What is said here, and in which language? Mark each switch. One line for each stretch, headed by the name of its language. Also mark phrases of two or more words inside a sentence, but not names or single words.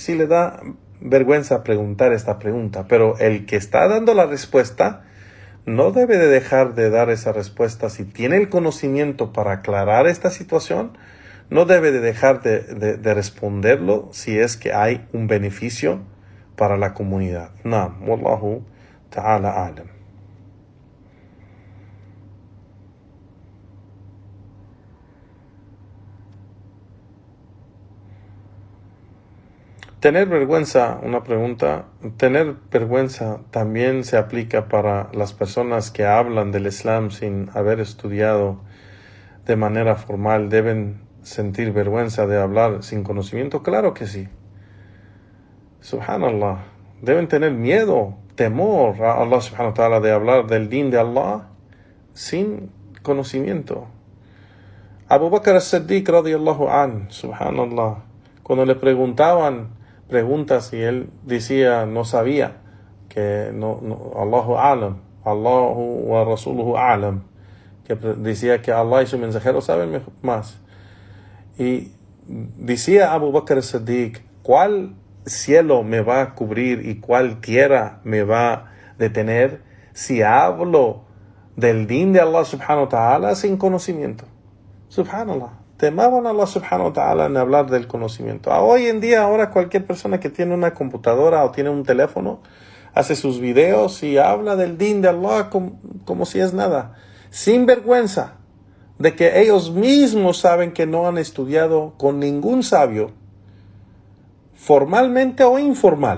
Spanish: Si le da vergüenza preguntar esta pregunta, pero el que está dando la respuesta no debe de dejar de dar esa respuesta. Si tiene el conocimiento para aclarar esta situación, no debe de dejar de responderlo si es que hay un beneficio para la comunidad.
Arabic: نعم، والله تعالى أعلم.
Spanish: Tener vergüenza, una pregunta, tener vergüenza también se aplica para las personas que hablan del Islam sin haber estudiado de manera formal. ¿Deben sentir vergüenza de hablar sin conocimiento? Claro que sí. Subhanallah. Deben tener miedo, temor a Allah
Arabic: سبحانه وتعالى
Spanish: de hablar del din de Allah sin conocimiento. Abu Bakr as-Siddiq
Arabic: رضي الله عنه,
Spanish: subhanallah, cuando le preguntaban preguntas y él decía no sabía, que
Arabic: الله أعلم, الله ورسوله أعلم,
Spanish: que decía que Allah y su mensajero saben más. Y decía Abu Bakr as-Siddiq, ¿cuál cielo me va a cubrir y cuál tierra me va a detener si hablo del din de Allah
Arabic: سبحانه وتعالى
Spanish: sin conocimiento? Subhanallah. Temaban a Allah
Arabic: سبحانه وتعالى
Spanish: en hablar del conocimiento. Hoy en día, ahora cualquier persona que tiene una computadora o tiene un teléfono, hace sus videos y habla del din de Allah como si es nada. Sin vergüenza de que ellos mismos saben que no han estudiado con ningún sabio, formalmente o informal.